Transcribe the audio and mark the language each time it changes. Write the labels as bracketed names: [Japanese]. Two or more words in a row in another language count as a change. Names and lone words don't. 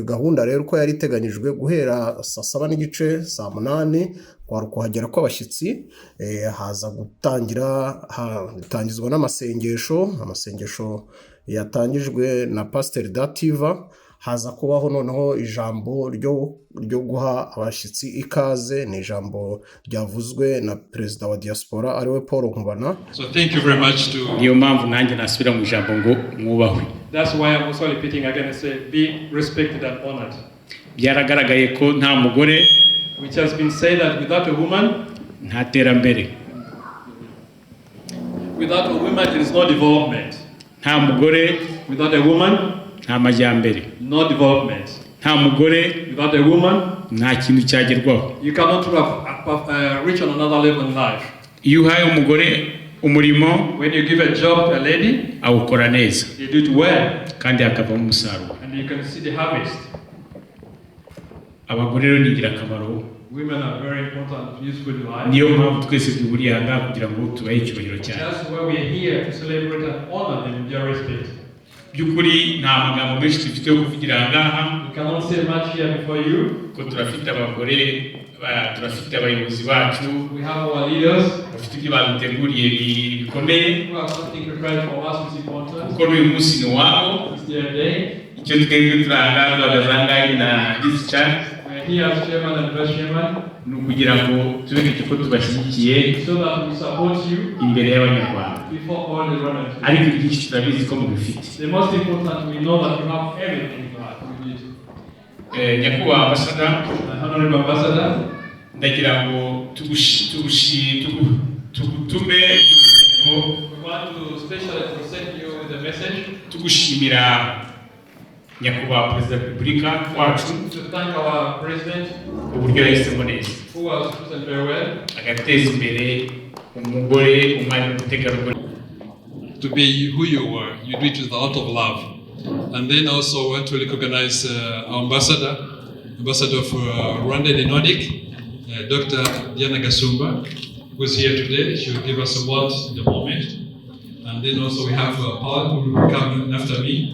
[Kinyarwanda] Gahunda rero uko yari iteganyijwe guhera saa 7 n'igice, saa 8 kwari kuhagera kw'abashyitsi, haza gutangizwa n'amasengesho yatangijwe na Pastor Dativa. Haza kubaho noneho ijambo ryo guha abashyitsi ikaze, ni ijambo ryavuzwe na perezida wa diaspora ariwe Paul Nkubana. [English] So thank you very much to [Kinyarwanda] niyo mpamvu nanjye nasubira mu ijambo ngo mwubahwe. [English] That's why I'm also repeating again and say be respected and honored. [Kinyarwanda] Byaragaragaye ko nta mugore, [English] which has been said that without a woman [Kinyarwanda] nta terambere, [English] without a woman there is no development. [Kinyarwanda] Nta mugore [English] without a woman [Kinyarwanda] nta majyambere, [English] no development. [Kinyarwanda] Nta mugore [English] without a woman [Kinyarwanda] nta kintu cyagerwaho. [English] You cannot reach on another level in life. [Kinyarwanda] Iyo uhaye umugore umurimo, [English] when you give a job to a lady, [Kinyarwanda] awukora neza, [English] you do it well, [Kinyarwanda] kandi hakavamo umusaruro, [English] and you can see the harvest. [Kinyarwanda] Abagore rero ni ingirakamaro. [English] Women are very important and useful in life. [Kinyarwanda] Niyo mpamvu twese duhuriye aha kugira ngo tubahe icyubahiro cyane. [English] That's why we are here to celebrate and honor them in their respect. [Kinyarwanda] Byukuri nta magambo menshi dufite yo kuvugira ngaha. [English] We cannot say much here before you. [Kinyarwanda] Ko turafite abagore, turafite abayobozi bacu. [English] We have our leaders. [Kinyarwanda] Bafite ibyo baduteguriye bikomeye. [English] Who have something prepared for us which is important. [Kinyarwanda] Kuko uyu munsi ni wabo. [English] It's their day. [Kinyarwanda] Icyo twebwe turangazwa agazangaye na discharge. [English] Here as chairman and vice chairman, [Kinyarwanda] ni ukugira ngo tubereke ko tubashyigikiye [English] so that we support you [Kinyarwanda] imbere y'abanyarwanda. [English] Before all the Rwandans. [Kinyarwanda] Ariko ibyinshi turabizi ko mubifite. [English] The most important, we know that you have everything that we need. [Kinyarwanda] Nyakubahwa ambassador, [English] honorable ambassador, [Kinyarwanda] ndagira ngo tugutume [English] we want to specially present you with a message. [Kinyarwanda] Tugushimira Nyakubahwa Perezida wa Repubulika wacu, [English] to thank our president, [Kinyarwanda] uburyo yahisemo neza, [English] who was chosen very well, [Kinyarwanda] agateza imbere umugore, umwari n'umutegarugori. [English] To be who you were, you do it with a lot of love. And then also want to recognize our ambassador of Rwanda and Nordic, Dr. Diana Gasumba, who is here today. She will give us a word in the moment. And then also we have Paul, who will come after me.